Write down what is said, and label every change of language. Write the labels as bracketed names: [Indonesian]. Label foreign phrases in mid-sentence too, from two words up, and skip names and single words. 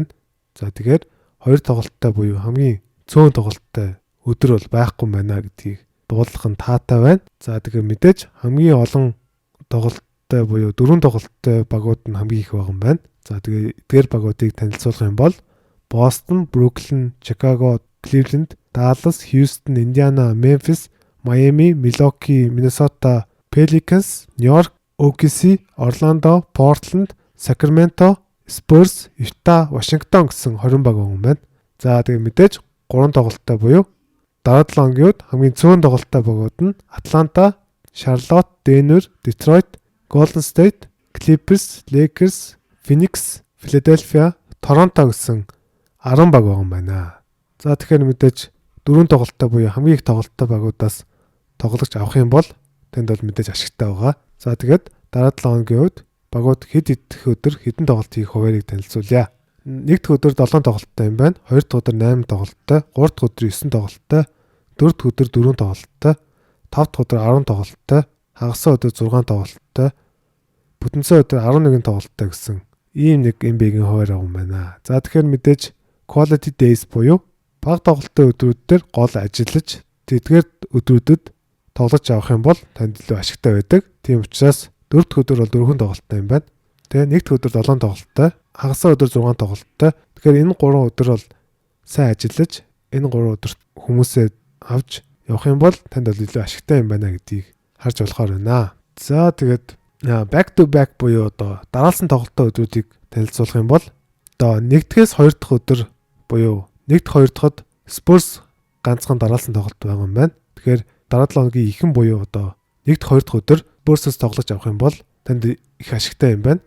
[Mongolian] За тэгэхээр 2 тоглолттой буюу хамгийн цөөн тоглолттой өдөр бол байхгүй юм байна гэдгийг дуулах нь таатай байна. За тэгэхээр мэдээж хамгийн олон тоглолттой буюу 4 тоглолттой багууд нь хамгийн их байгаа юм байна. За тэгээд эдгээр багуудыг танилцуулах юм бол Boston, Brooklyn, Chicago, Cleveland, Dallas, Houston, Indiana, Memphis, Miami, Milwaukee, Minnesota, Pelicans, New York, OKC, Orlando, Portland, Sacramento, Spurs, Utah, Washington гэсэн 20 баг байгаа юм байна. За тэгээ мэдээж 3 тоглолттой буюу дараа 7 хоногийн хамгийн цөөн тоглолттой багууд нь Atlanta, Charlotte, Denver, Detroit, Golden State, Clippers, Lakers, Phoenix, Philadelphia, Toronto гэсэн 10 баг байгаа юм байна. За тэгэхээр мэдээж 4 тоглолттой буюу хамгийн их тоглолттой багуудаас тоглогч авах юм бол танд бол мэдээж ашигтай байгаа. За тэгээд дараа 7 хоногийн үед багууд хэд идэх өдөр хэдэн тоглолт хийх хуваарийг танилцуулъя. 1 дахь өдөр 7 тоглолттой юм байна. 2 дахь өдөр 8 тоглолттой, 3 дахь өдөр 9 тоглолттой, 4 дахь өдөр 4 тоглолттой, 5 дахь өдөр 10 тоглолттой, хагасаа өдөр 6 тоглолттой, бүтэнцэн өдөр 11 тоглолттой гэсэн ийм нэг NBA-гийн хуваар байгаа юм байна. За тэгэхээр мэдээж [English] quality days [Mongolian] буюу бага тоглолттой өдрүүд дээр гол ажиллаж тэдгээр өдрүүдэд тоглож авах юм бол танд илүү ашигтай байдаг. Тийм учраас 4 дахь өдөр бол 4 тоглолттой юм байна. Тэгээ 1 дахь өдөр 7 тоглолттой, хагасаа өдөр 6 тоглолттой. Тэгэхээр энэ 3 өдөр бол сайн ажиллаж энэ 3 өдөрт хүмүүсээ авч явах юм бол танд бол илүү ашигтай юм байна гэдгийг харж болохоор байна. За тэгээд [English] back to back [Mongolian] буюу одоо дараалсан тоглолттой өдрүүдийг танилцуулах юм бол одоо 1-ээс 2 дахь өдөр буюу 1-д 2 дахьд Spurs ганцхан дараалсан тоглолт байгаа юм байна. Тэгэхээр дараа 7 хоногийн ихэнх буюу одоо 1-д 2 дахь өдөр Spurs-с тоглож авах юм бол танд их ашигтай юм байна.